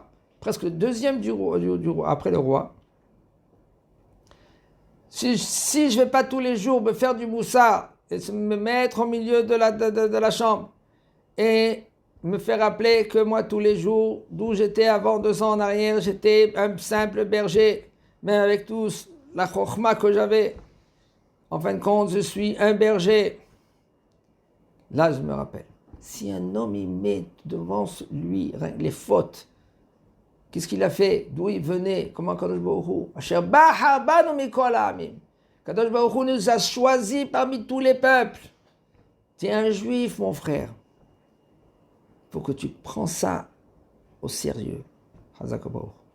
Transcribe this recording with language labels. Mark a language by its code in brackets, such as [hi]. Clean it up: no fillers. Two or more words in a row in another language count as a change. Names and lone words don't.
[fr] Presque le deuxième du roi, après le roi. Si je ne vais pas tous les jours me faire du moussard et me mettre au milieu de la chambre et me faire rappeler que moi tous les jours, d'où j'étais avant 2 ans en arrière, j'étais un simple berger, même avec tous la chokhmah que j'avais. En fin de compte, je suis un berger. Là, je me rappelle. Si un homme il met devant lui les fautes, qu'est-ce qu'il a fait? D'où il venait? Comment [he] קדוש ברוך הוא? אשר בחר בנו מכל העמים. קדוש ברוך הוא [fr] nous a choisis parmi tous les peuples. Tu es un juif, mon frère. Il faut que tu prends ça au sérieux. [he] חזק ברוך.